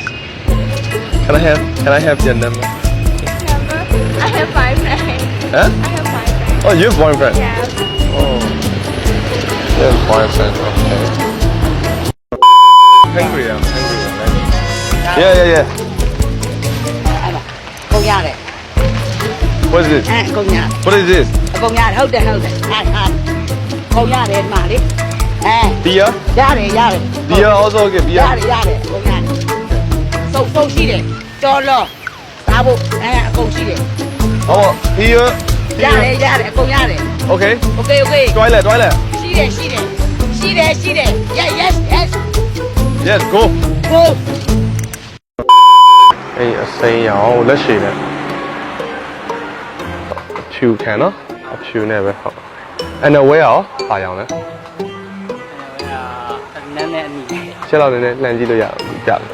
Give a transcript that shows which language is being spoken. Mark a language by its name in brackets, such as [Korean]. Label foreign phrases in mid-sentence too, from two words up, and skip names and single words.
[English] Can I have your number? I have 5 friends. Huh? I have 5 friends. Oh, you have boyfriend? Yeah. Oh. You have boyfriend, okay. Hungry, I'm hungry. Yeah. [Burmese] ကုန်ရတယ် [English] What is this? [Burmese] ကုန်ရ [English] What is this? [Burmese] အကုန်ရတယ်ဟုတ်တယ်ကုန်ရတယ်ဒီမှာလေ [English] Beer? [Burmese] ရတယ် [English] Beer also okay, beer. [Burmese] ရတယ်ကုန်ရတယ်စုံရှိတယ်တော်လောစားဖို့အကုန်ရှိတယ် [English] Oh, beer. [Burmese] ရတယ်အကုန်ရတယ် [English] Okay. Okay Toilet. [Burmese] ရှိတယ် yes [English] Yes, go. go [Burmese] အေးအစိမ်းရောင်လက်ရှိနဲ့ဖြူခံနော်အဖြူနဲ့ပဲဟုတ်အဲ့တော့ဝဲရောပါရောင်လဲ နည်းနည်းအမိ ချက်တော့နည်းနည်းလှန်ကြည့်လို့ရကြတယ်